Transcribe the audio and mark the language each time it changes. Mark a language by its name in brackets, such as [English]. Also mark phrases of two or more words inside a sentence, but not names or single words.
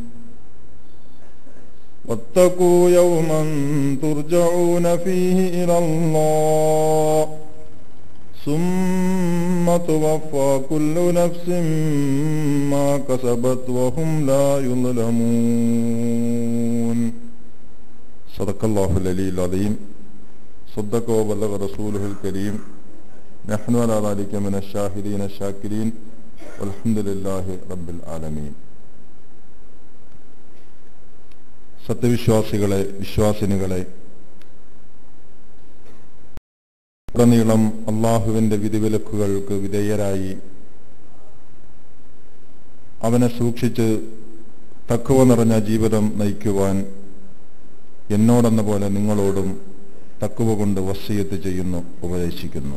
[Arabic] واتقوا يوما ترجعون فيه إلى الله ثم توفى كل نفس ما كسبت وهم لا يظلمون. صدق الله العلي العظيم. صدق وبلغ رسوله الكريم. نحن على ذلك من الشاهدين الشاكرين والحمد لله رب العالمين. [Malayalam] സത്യവിശ്വാസികളെ, വിശ്വാസിനികളെ, ഉടനീളം അള്ളാഹുവിന്റെ വിധിവിലക്കുകൾക്ക് വിധേയരായി അവനെ സൂക്ഷിച്ച് തഖ്വ നിറഞ്ഞ ജീവിതം നയിക്കുവാൻ എന്നോടെന്ന പോലെ നിങ്ങളോടും തഖ്വ കൊണ്ട് വസിയത്ത് ചെയ്യുന്നു, ഉപദേശിക്കുന്നു.